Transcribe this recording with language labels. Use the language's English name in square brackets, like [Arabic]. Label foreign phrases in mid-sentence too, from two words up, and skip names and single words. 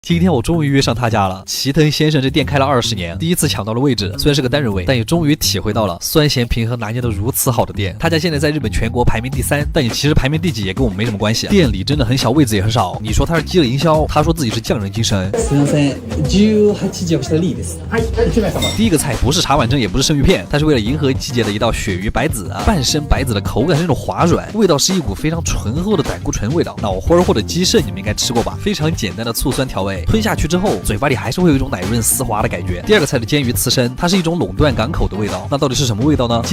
[Chinese] 今天我终于约上他家了。齐藤先生这店开了20年，第一次抢到了位置，虽然是个单人位，但也终于体会到了酸咸平衡拿捏的如此好的店。他家现在在日本全国排名第3，但你其实排名第几也跟我们没什么关系。店里真的很小，位子也很少。你说他是饥饿营销，他说自己是匠人精神。 [Japanese] すみません、18時をしたリーです。はい、1名様。 [Chinese] 第一个菜不是茶碗蒸，也不是生鱼片，它是为了迎合季节的一道鳕鱼白子啊。半生白子的口感是那种滑软，味道是一股非常醇厚的胆固醇味道。脑花或者鸡肾你们应该吃过吧？非常简单的醋酸调味，吞下去之后，嘴巴里还是会有一种奶润丝滑的感觉。第二个菜的煎鱼刺身，它是一种垄断港口的味道。那到底是什么味道呢？